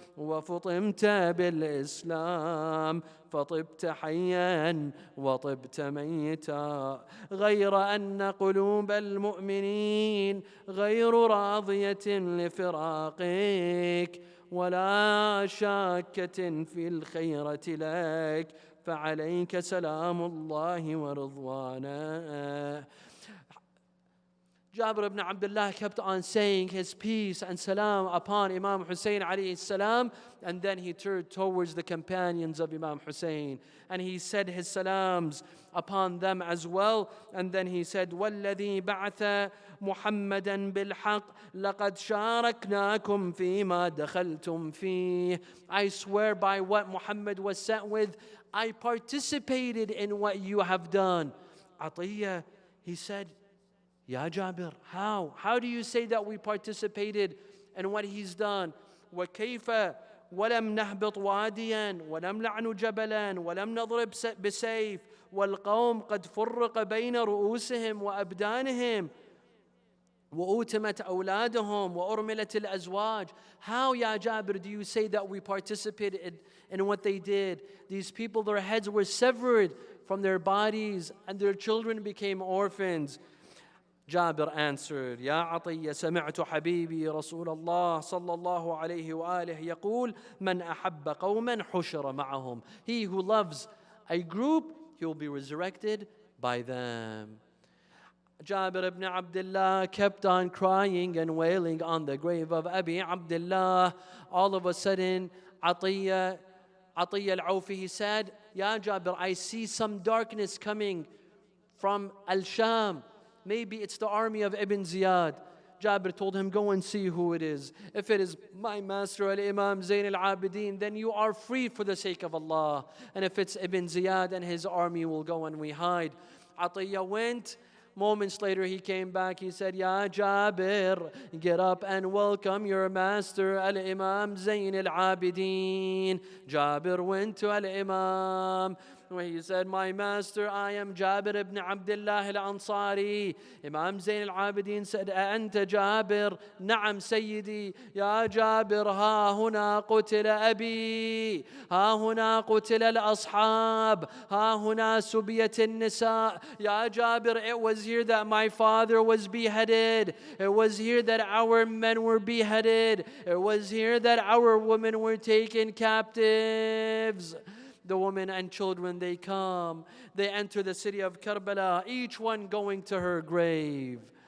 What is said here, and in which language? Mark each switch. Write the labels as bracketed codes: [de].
[ar] وفطمت بالإسلام فطبت حيا وطبت ميتا، غير أن قلوب المؤمنين غير راضية لفراقك ولا شاكة في الخيرة لك، فعليك سلام الله ورضوانه. [en] Jabir ibn Abdullah kept on saying his peace and salam upon Imam Hussein alayhi salam, and then he turned towards the companions of Imam Hussein and he said his salams upon them as well, and then he said, [ar] وَالَّذِي بَعَثَ مُحَمَّدًا بِالْحَقِّ لَقَدْ شَارَكْنَاكُمْ فِيمَا دَخَلْتُمْ فِيهِ. [en] I swear by what Muhammad was sent with, I participated in what you have done. Atiyah, he said, Ya Jabir, how? How do you say that we participated in what he's done? [ar] وَكَيْفَ وَلَمْ نَهْبِطْ وَادِيًا وَلَمْ نَعْنُ جَبَلًا وَلَمْ نَضْرِبْ بِسَيْفٍ وَالْقَوْمُ قَدْ فُرِّقَ بَيْنَ رؤوسهم وأبدانهم وأوتمت أولادهم وأرملت الأزواج. [en] How, Ya Jabir, do you say that we participated in what they did? These people, their heads were severed from their bodies and their children became orphans. Jabir answered, Ya Atiyya, [ar] سمعت حبيبي رسول الله صلى الله عليه وآله يقول من أحب قوما حشر معهم. [en] He who loves a group, he will be resurrected by them. Jabir ibn Abdullah kept on crying and wailing on the grave of Abi Abdullah. All of a sudden, Atiyya al-Awfi, he said, Ya Jabir, I see some darkness coming from Al-Sham. Maybe it's the army of Ibn Ziyad. Jabir told him, go and see who it is. If it is my master al-Imam Zayn al-Abidin, then you are free for the sake of Allah. And if it's Ibn Ziyad and his army, will go and we hide. Atiyah went. Moments later he came back. He said, Ya Jabir, get up and welcome your master al-Imam Zayn al-Abidin. Jabir went to al-Imam. When he said, my master, I am Jabir ibn Abdullah al-Ansari. Imam Zayn al-Abidin said, [ar] أأنت جابر؟ نعم سيدي. يا جابر, ها هنا قتل أبي, ها هنا قتل الأصحاب, ها هنا سبيت النساء. [en] Ya Jabir, it was here that my father was beheaded. It was here that our men were beheaded. It was here that our women were taken captives. The women and children, they come. They enter the city of Karbala, each one going to her grave.